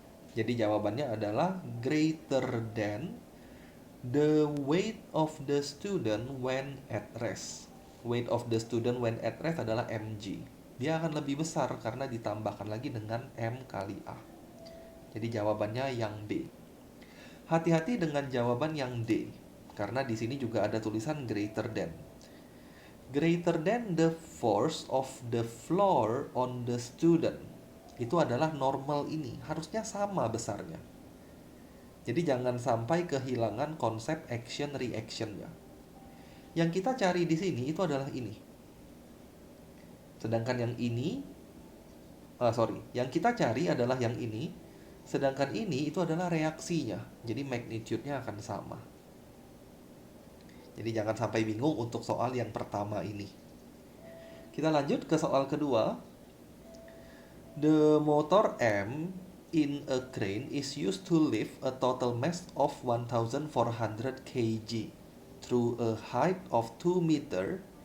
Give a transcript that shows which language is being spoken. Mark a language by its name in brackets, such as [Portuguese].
[Indonesian] Jadi jawabannya adalah [English] greater than the weight of the student when at rest. Weight of the student when at rest adalah mg. [Indonesian] Dia akan lebih besar karena ditambahkan lagi dengan m kali a. Jadi jawabannya yang B. Hati-hati dengan jawaban yang D, karena di sini juga ada tulisan greater than. [English] Greater than the force of the floor on the student. [Indonesian] Itu adalah normal ini, harusnya sama besarnya. Jadi jangan sampai kehilangan konsep action reaction-nya. Yang kita cari di sini itu adalah ini. Sedangkan yang ini, yang kita cari adalah yang ini. Sedangkan ini itu adalah reaksinya. Jadi magnitude-nya akan sama. Jadi jangan sampai bingung untuk soal yang pertama ini. Kita lanjut ke soal kedua. [English] The motor M in a crane is used to lift a total mass of 1400 kg through a height of 2 meter